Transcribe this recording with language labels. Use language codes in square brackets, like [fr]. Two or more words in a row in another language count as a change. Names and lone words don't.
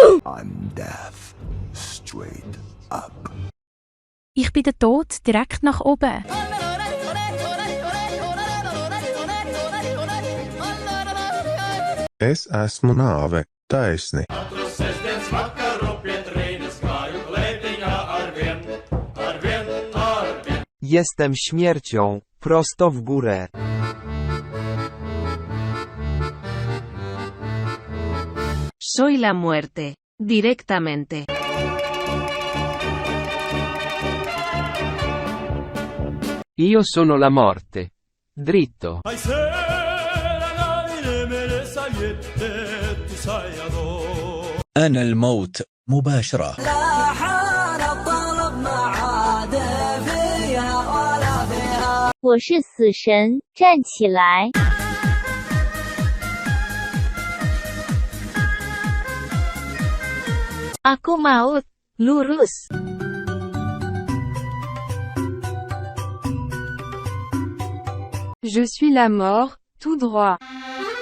[en] I'm death. Straight up. [de] Ich bin der Tod direkt nach oben. [lv] Es esmu nāve, taisni. [pl] Jestem śmiercią, prosto w górę. [es] Soy la muerte, directamente. [it] Io sono la morte. Dritto. [ar] أنا الموت مباشرة. [zh] 我是死神，站起来！ [id] Aku maut, lurus. [fr] Je suis la mort, tout droit.